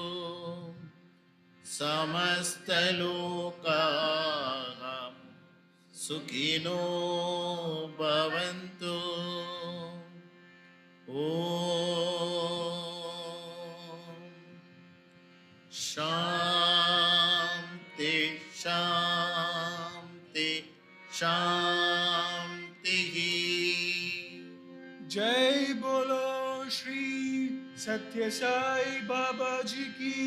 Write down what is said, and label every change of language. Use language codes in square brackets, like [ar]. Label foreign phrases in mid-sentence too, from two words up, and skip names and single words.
[sa] समस्त लोकाः सुखिनो भवन्तु ओम शांति शांति शांति [hi] जय बोलो श्री सत्य साई बाबा जी की